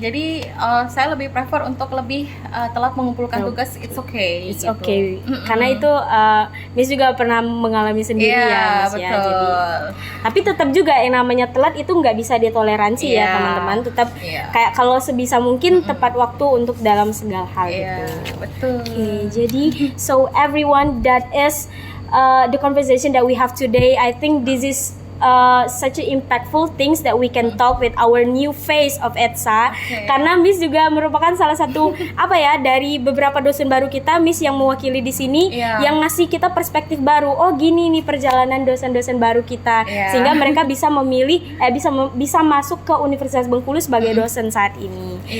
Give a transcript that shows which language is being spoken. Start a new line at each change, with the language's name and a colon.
Indonesian: Jadi saya lebih prefer untuk lebih telat mengumpulkan tugas.
English: It's okay. It's okay.
Indonesian: Karena itu Miss juga pernah mengalami sendiri ya, Miss, ya. Jadi, tapi tetap juga yang namanya telat itu nggak bisa ditoleransi ya teman-teman. Tetap kayak kalau sebisa mungkin tepat waktu untuk dalam segala hal gitu. Betul. Jadi
English: so everyone, that is the conversation that we have today. I think this is such a impactful things that we can talk with our new face of ETSA.
Indonesian: Karena Miss juga merupakan salah satu dari beberapa dosen baru kita, Miss yang mewakili di sini, yang ngasih kita perspektif baru. Oh, gini nih perjalanan dosen-dosen baru kita, sehingga mereka bisa memilih bisa masuk ke Universitas Bengkulu sebagai dosen saat ini.